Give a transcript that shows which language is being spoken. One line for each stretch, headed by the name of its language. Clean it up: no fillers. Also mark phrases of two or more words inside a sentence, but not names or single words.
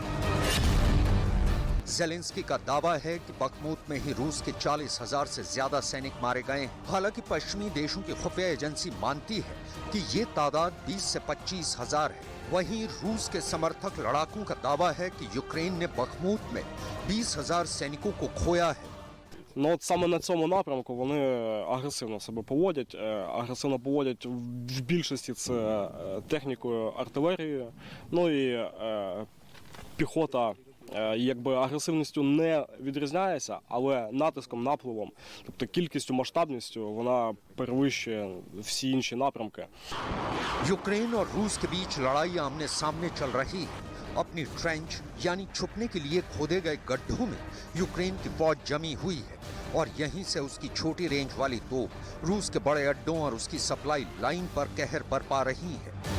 Hindi: जेलेंस्की का दावा है कि बखमुत में ही रूस के 40,000 से ज्यादा सैनिक मारे गए हैं। हालांकि पश्चिमी देशों की खुफिया एजेंसी मानती है कि ये तादाद 20 से 25,000 है। वहीं रूस के समर्थक लड़ाकों का दावा है कि यूक्रेन ने बखमुत में 20,000 сैनिकों को खोया है।
Ukrainian: Ну от саме на цьому напрямку вони агресивно себе поводять. Агресивно поводять в більшості це технікою, артилерією. Ну і піхота якби агресивністю не відрізняється, але натиском, напливом, тобто кількістю, масштабністю вона перевищує всі інші напрямки.
Hindi: यूक्रेन और रूस के बीच लड़ाई आमने सामने चल रही है। अपनी ट्रेंच यानी छुपने के लिए खोदे गए गड्ढों में यूक्रेन की फौज जमी हुई है और यहीं से उसकी छोटी रेंज वाली तोप रूस के बड़े अड्डों और उसकी
English: supply line
Hindi: पर कहर बरपा रही है।